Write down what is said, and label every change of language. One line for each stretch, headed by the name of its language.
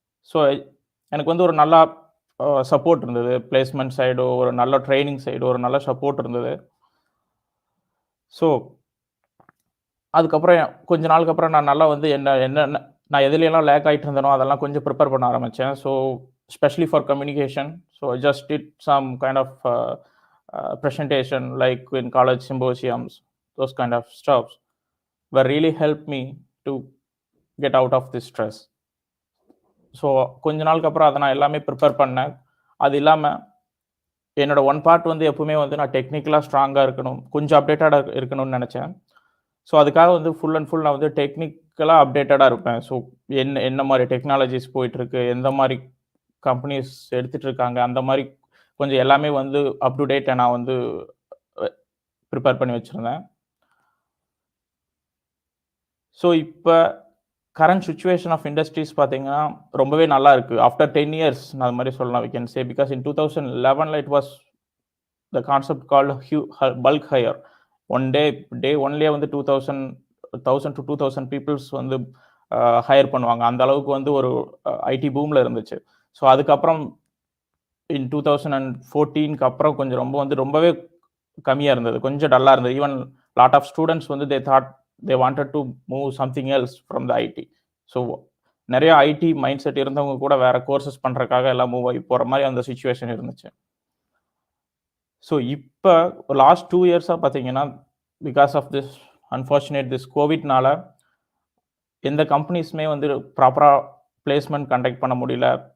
Tamil: So எனக்கு வந்து ஒரு நல்ல சப்போர்ட் இருந்தது. பிளேஸ்மெண்ட் சைடு, ஒரு நல்ல ட்ரைனிங் சைடு, ஒரு நல்ல சப்போர்ட் இருந்தது. ஸோ அதுக்கப்புறம் கொஞ்ச நாளுக்கு அப்புறம் நான் நல்லா வந்து என்னென்ன நான் எதுலயெல்லாம் லேக் ஆயிட்டு இருந்தேனோ அதெல்லாம் கொஞ்சம் ப்ரிப்பேர் பண்ண ஆரம்பிச்சேன். So specially for communication.
English: So I just did some kind of presentation like in college symposiums, those kind of stuffs were really helped me to get out of this stress.
Tamil: So கொஞ்ச நாளுக்கு அப்புறம் அதை நான் எல்லாமே prepare பண்ணேன். அது இல்லாமல் என்னோட ஒன் பார்ட் வந்து எப்பவுமே வந்து நான் டெக்னிக்கலாக ஸ்ட்ராங்காக இருக்கணும், கொஞ்சம் அப்டேட்டடாக இருக்கணும்னு நினச்சேன். ஸோ அதுக்காக வந்து ஃபுல் அண்ட் ஃபுல் நான் வந்து டெக்னிக்கலாக அப்டேட்டடாக இருப்பேன். ஸோ என்ன மாதிரி டெக்னாலஜிஸ் போயிட்டுருக்கு, எந்த மாதிரி கம்பெனிஸ் எடுத்துகிட்டு இருக்காங்க, அந்த மாதிரி கொஞ்சம் எல்லாமே வந்து அப் டு டேட்டை நான் வந்து ப்ரிப்பேர் பண்ணி வச்சுருந்தேன். ஸோ இப்போ கரண்ட் சுச்சுவேஷன் ஆஃப் இண்டஸ்ட்ரீஸ் பார்த்தீங்கன்னா ரொம்பவே நல்லா இருக்குது.
English: after 10 years
Tamil: நான் அது மாதிரி சொல்லலாம்
English: We can say. Because in 2011 it was the concept called bulk hire.
Tamil: டே ஒன்லேயே வந்து 1000 to 2000 பீப்புள்ஸ் வந்து ஹையர் பண்ணுவாங்க. அந்த அளவுக்கு வந்து ஒரு ஐடி பூமில் இருந்துச்சு. ஸோ அதுக்கப்புறம் இன் 2014க்கு அப்புறம் கொஞ்சம் ரொம்பவே கம்மியாக இருந்தது, கொஞ்சம் டல்லாக இருந்தது.
English: Even lot of students வந்து they wanted to move something else from the IT.
Tamil: So நிறைய ஐடி மைண்ட் செட் இருந்தவங்க கூட வேற கோர்சஸ் பண்ணுறதுக்காக எல்லாம் மூவ் ஆகி போகிற மாதிரி அந்த சுச்சுவேஷன் இருந்துச்சு. ஸோ இப்போ லாஸ்ட் 2 இயர்ஸாக பார்த்தீங்கன்னா பிகாஸ் ஆஃப் திஸ் கோவிட்னால எந்த கம்பெனிஸுமே வந்து ப்ராப்பராக பிளேஸ்மெண்ட் கண்டக்ட் பண்ண முடியல.